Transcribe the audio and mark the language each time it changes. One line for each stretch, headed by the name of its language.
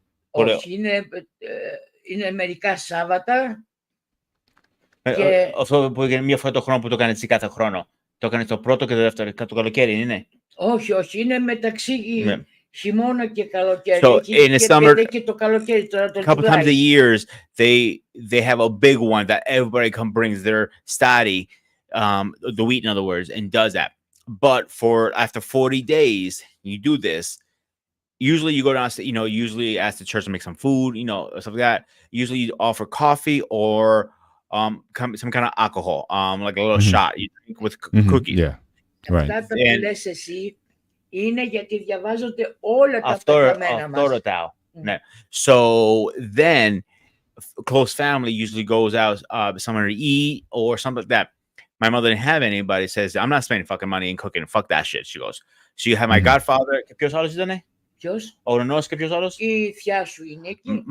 Greek: Όχι, είναι μερικά Σάββατα. Και... Αυτό που έγινε μία φορά το χρόνο που το έκανε εσύ κάθε χρόνο. Το έκανε το πρώτο και το δεύτερο, το καλοκαίρι είναι. Όχι, όχι, είναι μεταξύ χειμώνα και καλοκαίρι.
English: So in the summer,
Greek: και το καλοκαίρι τώρα το
English: couple times a year, they have a big one that everybody brings their study, the wheat in other words, and does that. But for after 40 days, you do this. Usually you go down, usually ask the church to make some food, stuff like that. Usually you offer coffee or some kind of alcohol, like a little shot you drink with cookies. Yeah, right.
Greek: Αυτά τα που λες εσύ είναι γιατί διαβάζονται όλα τα πεθαμένα μας.
English: So then close family usually goes out somewhere to eat or something like that. My mother didn't have anybody, says, I'm not spending fucking money in cooking. Fuck that shit, she goes. She had my godfather.
Greek: Ποιος άλλος ήταν? Ποιος? Ο Ρενός και ποιος άλλος? Η θιά σου είναι εκεί.